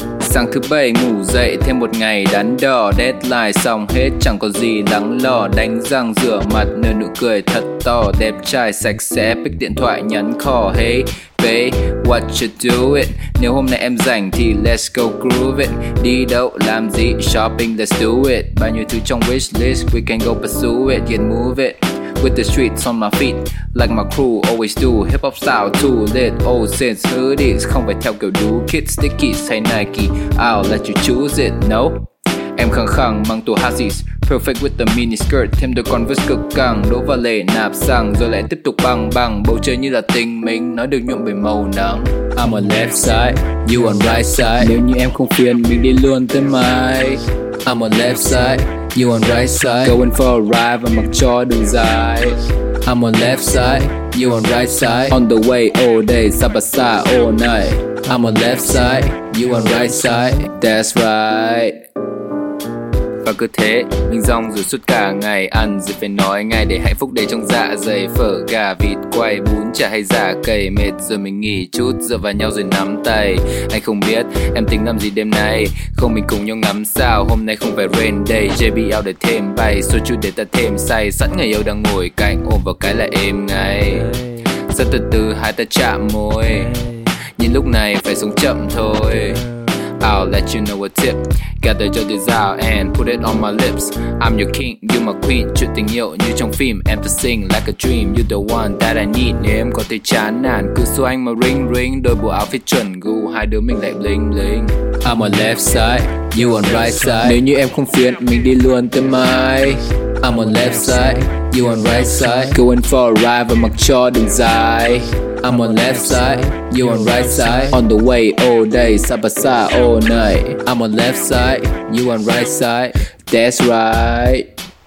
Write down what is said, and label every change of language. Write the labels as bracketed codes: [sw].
[vi] Sáng thứ bảy ngủ dậy thêm một ngày đắn đỏ, deadline xong hết chẳng có gì đáng lo. Đánh răng rửa mặt nở nụ cười thật to, đẹp trai sạch sẽ pick điện thoại nhắn khó. [en] Hey babe, what you doing? [vi] Nếu hôm nay em rảnh thì [en] let's go groove it. [vi] Đi đâu làm gì, shopping [en] let's do it. [vi] Bao nhiêu thứ trong [en] wish list, we can go pursue it, get move it. With the streets on my feet, like my crew always do. Hip hop style too lit, old sense hoodies. [vi] Không phải theo kiểu [en] new kids, stickies hay Nike. I'll let you choose it, no. [vi] Em khăng khăng mang tù hazies, [en] perfect with the mini skirt. [vi] Thêm đôi Converse cực căng, đổ vào lề nạp xăng, rồi lại tiếp tục băng băng. Bầu trời như là tình mình, nó được nhuộm bởi màu nắng. [en] I'm on left side, you on right side. [vi] Nếu như em không phiền, mình đi luôn tới mai. [en] I'm on left side, you on right side. Going for a ride [vi] và mặc cho đường dài. [en] I'm on left side, you on right side. On the way all day, side by side all night. I'm on left side, you on right side. That's right. [vi] Và cứ thế, mình rong rồi suốt cả ngày. Ăn gì phải nói ngay để hạnh phúc đầy trong dạ dày. Phở gà, vịt quay, bún chả hay giả cầy. Mệt rồi mình nghỉ chút, dựa vào nhau rồi nắm tay. Anh không biết em tính làm gì đêm nay. Không mình cùng nhau ngắm sao, hôm nay không phải [en] rain day. [vi] JBL để thêm bay, soju để ta thêm say. Sẵn người yêu đang ngồi cạnh, ôm vào cái là êm ngay. Sẽ từ từ hai ta chạm môi. Nhìn lúc này phải sống chậm thôi. [en] I'll let you know a tip. Gather your desire and put it on my lips. I'm your king, you my queen. [vi] Chuyện tình yêu như trong phim. [en] Em to sing like a dream. You the one that I need. [vi] Nếu em có thể chán nản, cứ số anh mà ring ring. Đôi bộ áo phía chuẩn gu, hai đứa mình lại bling bling. [en] I'm on left side, you on right side. [vi] Nếu như em không phiền, mình đi luôn tới mai. [en] I'm on left side, you on right side. Going for a ride [vi] và mặc cho đường dài. [en] I'm on left side, you on right side. On the way all day, side by side all night. I'm on left side, you on right side. That's right.